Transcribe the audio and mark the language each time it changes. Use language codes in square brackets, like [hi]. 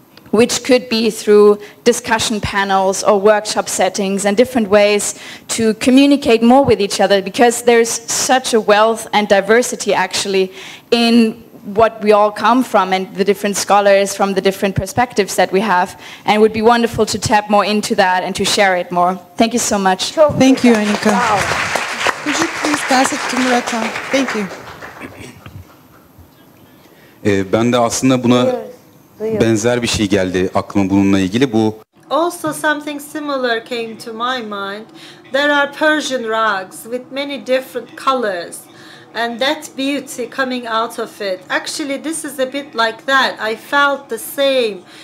[en] which could be through discussion panels or workshop settings and different ways to communicate more with each other, because there's such a wealth and diversity actually in what we all come from and the different scholars from the different perspectives that we have, and it would be wonderful to tap more into that and to share it more. Thank you so much. Thank you, Anika. Wow. Could you please pass it to Murathan? Thank you. [tr] Ben de aslında buna benzer bir şey geldi aklıma bununla ilgili. Bu [en] Also something similar came to my mind. There are Persian rugs with many different colors, and that beauty coming out of it. Actually, this is a bit like that. I felt the same.